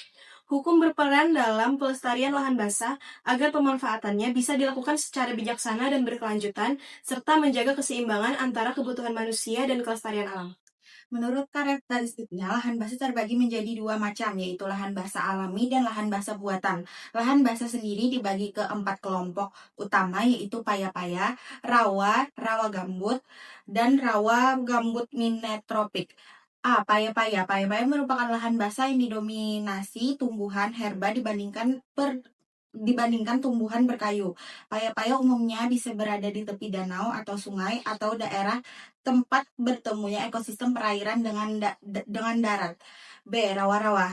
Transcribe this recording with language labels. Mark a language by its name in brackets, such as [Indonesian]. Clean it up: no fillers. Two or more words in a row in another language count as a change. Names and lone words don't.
[Indonesian] Hukum berperan dalam pelestarian lahan basah agar pemanfaatannya bisa dilakukan secara bijaksana dan berkelanjutan, serta menjaga keseimbangan antara kebutuhan manusia dan kelestarian alam. Menurut karakteristiknya, lahan basah terbagi menjadi dua macam, yaitu lahan basah alami dan lahan basah buatan. Lahan basah sendiri dibagi ke 4 kelompok utama, yaitu paya-paya, rawa, rawa gambut, dan rawa gambut minetropik. Paya-paya. Paya-paya merupakan lahan basah yang didominasi tumbuhan herba dibandingkan tumbuhan berkayu. Paya-paya umumnya bisa berada di tepi danau atau sungai atau daerah tempat bertemunya ekosistem perairan dengan darat. B. Rawa-rawa.